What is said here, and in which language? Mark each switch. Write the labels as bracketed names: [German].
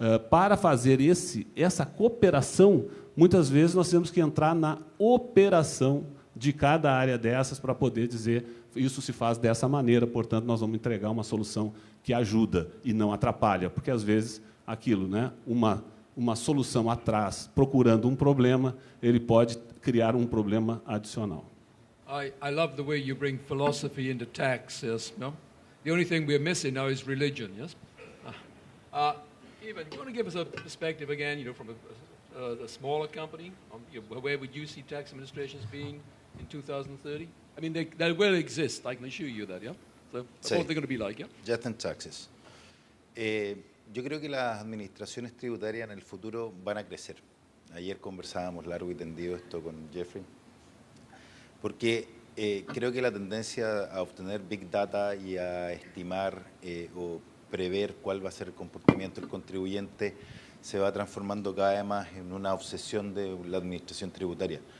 [Portuguese] Para fazer essa cooperação, muitas vezes nós temos que entrar na operação de cada área dessas para poder dizer isso se faz dessa maneira, portanto, nós vamos entregar uma solução que ajuda e não atrapalha, porque, às vezes, aquilo, né, uma solução atrás, procurando um problema, ele pode criar um problema adicional. [English] I love the way you bring philosophy into tax, yes, no? The only thing we're missing now is religion, yes? Evan, do you want to give us a perspective again, from a smaller company? Where would you see tax administrations being in 2030? I mean, they will exist. I can assure you that, yeah? So that's what they're going to be like, yeah? Just in taxes. [Spanish] Yo creo que las administraciones tributarias en el futuro van a crecer. Ayer conversábamos largo y tendido esto con Jeffrey, porque creo que la tendencia a obtener Big Data y a estimar o prever cuál va a ser el comportamiento del contribuyente se va transformando cada vez más en una obsesión de la administración tributaria.